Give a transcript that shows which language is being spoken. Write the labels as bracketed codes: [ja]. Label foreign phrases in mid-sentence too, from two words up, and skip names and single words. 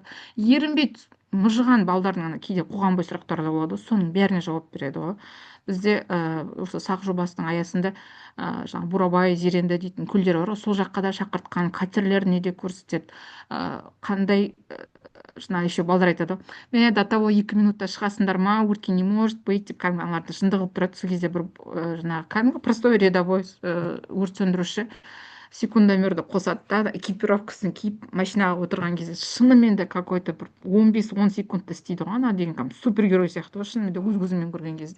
[kk] Ерінбей мыжыған балдардың ана кейде қойған сұрақтары да болады ғой, соның бәріне жауап береді ғой. Бізде осы сақ жобасының аясында жаңағы бурабай, зеренді дейтін көлдер бар ғой, сол жаққа да шақыртқан, катерлеріне де көрсетеді. Қандай жаңағы еще балдар айтады ғой, [ru] до того [kk] 2 минутта шығасыңдар ма, өртке [ru] не может быть [kk] деп, кәдімгі аналарды жынды қылып тұрады. Сол кезде бір жаңағы кәдімгі [ru] простой рядовой [kk] өрт сөндіруші секундомерді қосады да, экипировкасын киіп машинаға отырған кезде шынымен де какой-то бір 15-10 секундта істейді ғой, ана деген кәдімгі супергерой сияқты ғой, шынымен де өз көзіммен көрген кезде.